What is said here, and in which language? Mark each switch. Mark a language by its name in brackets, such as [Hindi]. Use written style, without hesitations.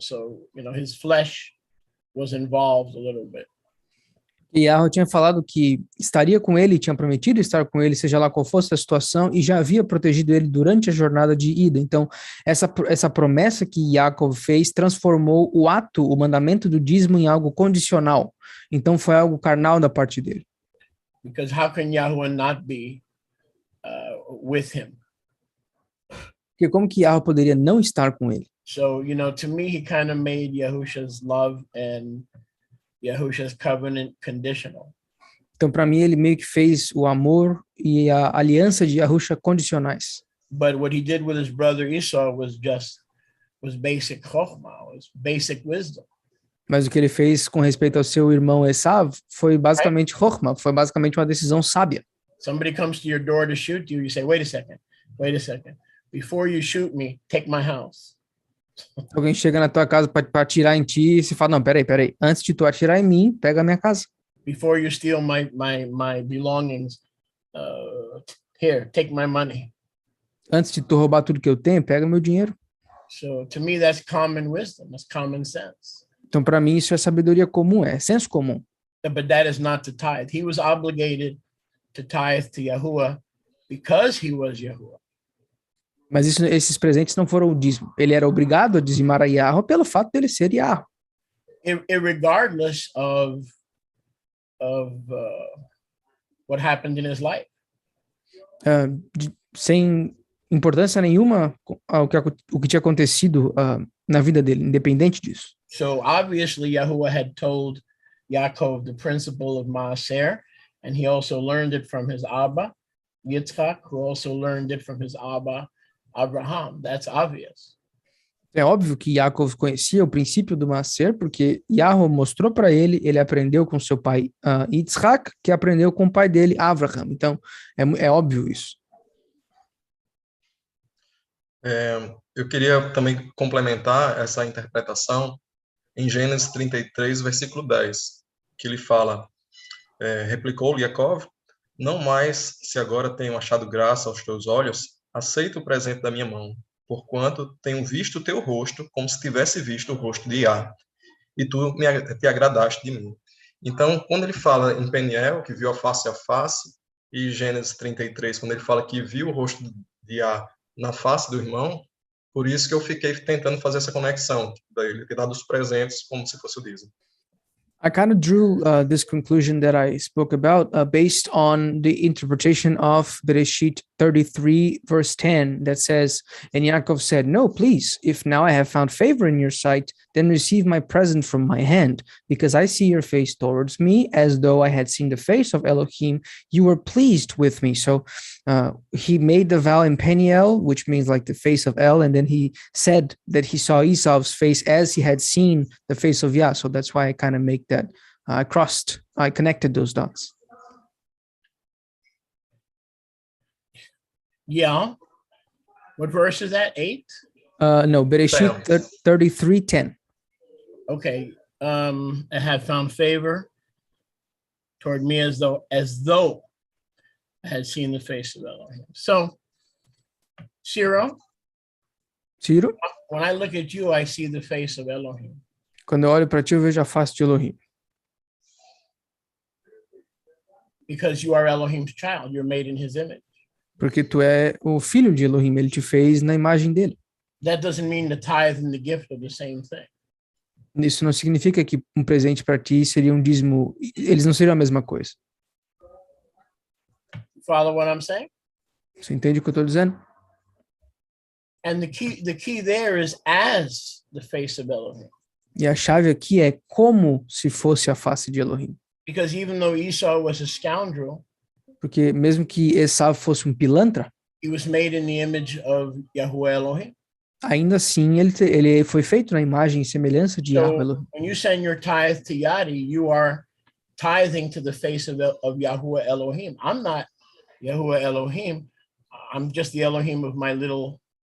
[English] So, his flesh was involved a little bit. [Portuguese] E Yahweh tinha falado que estaria com ele, tinha prometido estar com ele, seja lá qual fosse a situação, e já havia protegido ele durante a jornada de ida. Então, essa promessa que Yaakov fez transformou o mandamento do dízimo em algo condicional. Então, foi algo carnal da parte dele. [English] Because how can Yahuwah not be with him? [Portuguese] Porque como que Yahweh poderia não estar com ele? [English] So, to me, he kind of made Yahusha's love and Yahusha's covenant conditional. [Portuguese] Então, para mim, ele meio que fez o amor e a aliança de Yahusha condicionais. [English] But what he did with his brother Esau was basic chokhmah, was basic wisdom. [Portuguese] Mas o que ele fez com respeito ao seu irmão Esav foi basicamente chokhmah, foi basicamente uma decisão sábia. [English] Somebody comes to your door to shoot you, you say, wait a second. Before you shoot me, take my house. [Portuguese] Alguém chega na tua casa para atirar em ti e você fala, não, peraí. Antes de tu atirar em mim, pega a minha casa. [English] Before you steal my belongings, here, take my money. [Portuguese] Antes de tu roubar tudo que eu tenho, pega meu dinheiro. [English] So to me, that's common wisdom. That's common sense. [Portuguese] Então, para mim, isso é sabedoria comum, é senso comum. [English] But that is not to tithe. He was obligated to tithe to Yahuwah because he was Yahuwah. [Portuguese] Mas esses presentes não foram o dízimo. Ele era obrigado a dizimar a Yahweh pelo fato dele ser Yahweh. [English] Regardless of what happened in his life. [Portuguese] Sem importância nenhuma o que tinha acontecido na vida dele, independente disso. [English] So obviously Yahuwah had told Yaakov the principle of Maaser, and he also learned it from his Abba, Yitzchak, who also learned it from his Abba, Abraham. That's obvious. [Portuguese] É óbvio que Yaakov conhecia o princípio do Maaser, porque Yahweh mostrou para ele, ele aprendeu com seu pai Yitzchak, que aprendeu com o pai dele, Abraham. Então, é óbvio isso. Eu queria também complementar essa interpretação em Gênesis 33, versículo 10, que ele fala, replicou-lhe Yaakov, não mais, se agora tenho achado graça aos teus olhos, aceita o presente da minha mão, porquanto tenho visto o teu rosto, como se tivesse visto o rosto de Yah, e tu te agradaste de mim. Então, quando ele fala em Peniel, que viu a face, e Gênesis 33, quando ele fala que viu o rosto de Yah na face do irmão, por isso que eu fiquei tentando fazer essa conexão, dele ter dado os presentes como se fosse o dízimo. [English] I kind of drew this conclusion that I spoke about based on the interpretation of Bereshit 33, verse 10, that says, and Yaakov said, no, please, if now I have found favor in your sight, then receive my present from my hand, because I see your face towards me, as though I had seen the face of Elohim. You were pleased with me. So he made the vow in Peniel, which means like the face of El, and then he said that he saw Esau's face as he had seen the face of Yah. So that's why I kind of make that, I connected those dots. Yeah. What verse is that? 8? No, Bereshit 33:10. Okay. I had found favor toward me as though I had seen the face of Elohim. So, Ciro, when I look at you, I see the face of Elohim. [Portuguese] Quando eu olho para ti, eu vejo a face de Elohim. [English] Because you are Elohim's child, you're made in his image. [Portuguese] Porque tu é o filho de Elohim, ele te fez na imagem dele. [English] That doesn't mean the tithe and the gift are the same thing. [Portuguese] Isso não significa que um presente para ti seria um dízimo, eles não seriam a mesma coisa. [English] Follow what I'm saying? [Portuguese] Você entende o que eu estou dizendo? [English] And the key there is as the face of Elohim. [Portuguese] E a chave aqui é como se fosse a face de Elohim. [English] Because even though Esau was a scoundrel, [Portuguese] porque mesmo que Esaú fosse um pilantra, [English] he was made in the image of Yahuwah Elohim. [Portuguese] Ainda assim ele foi feito na imagem e semelhança de Yahweh Elohim. [English] When you send your tithe to YATI, you are tithing to the face of Yahuwah Elohim. I'm not Yahuwah Elohim. I'm just the Elohim of my little